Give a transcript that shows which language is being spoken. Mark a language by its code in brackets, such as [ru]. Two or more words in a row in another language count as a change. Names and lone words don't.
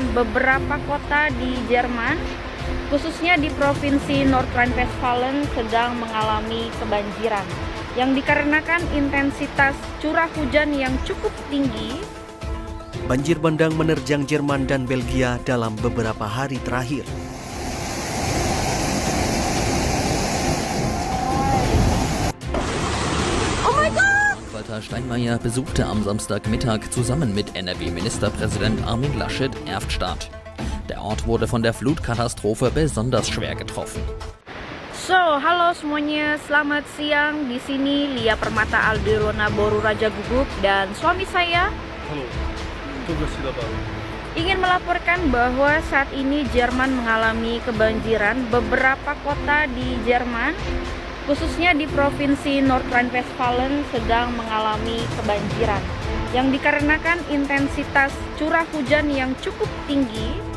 [id] Beberapa kota di Jerman, khususnya di provinsi Nordrhein-Westfalen, sedang mengalami kebanjiran yang dikarenakan intensitas curah hujan yang cukup tinggi. Banjir bandang menerjang Jerman dan Belgia dalam beberapa hari terakhir. [de] Walter Steinmeier besuchte am Samstagmittag zusammen mit NRW-Ministerpräsident Armin Laschet Erftstadt. Der Ort wurde von der Flutkatastrophe besonders schwer getroffen. [id] So, halo semuanya, selamat siang. Di sini Lia Permata Aldelona Boru Raja Guguk dan suami saya. Halo, Ingin melaporkan bahwa saat ini Jerman mengalami kebanjiran. Beberapa kota di Jerman, khususnya di provinsi Nordrhein-Westfalen, sedang mengalami kebanjiran yang dikarenakan intensitas curah hujan yang cukup tinggi.